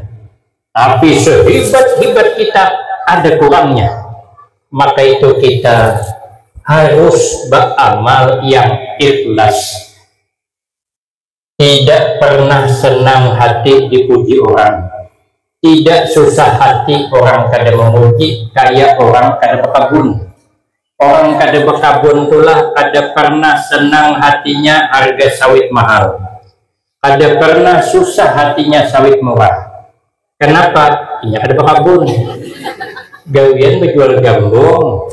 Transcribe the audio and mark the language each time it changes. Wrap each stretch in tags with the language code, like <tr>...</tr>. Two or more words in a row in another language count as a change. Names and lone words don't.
<id>Tapi sehebat-hebat kita ada kurangnya. Maka itu kita harus beramal yang ikhlas. Tidak pernah senang hati dipuji orang.</id> <bjn>Tidak susah hati orang kada memuji, kayak orang kada berkabun. Orang kada berkabun itulah kada pernah senang hatinya harga sawit mahal. Kada pernah susah hatinya sawit murah. Kenapa? Ini kada berkabun. Gawian berjual gambung.</bjn>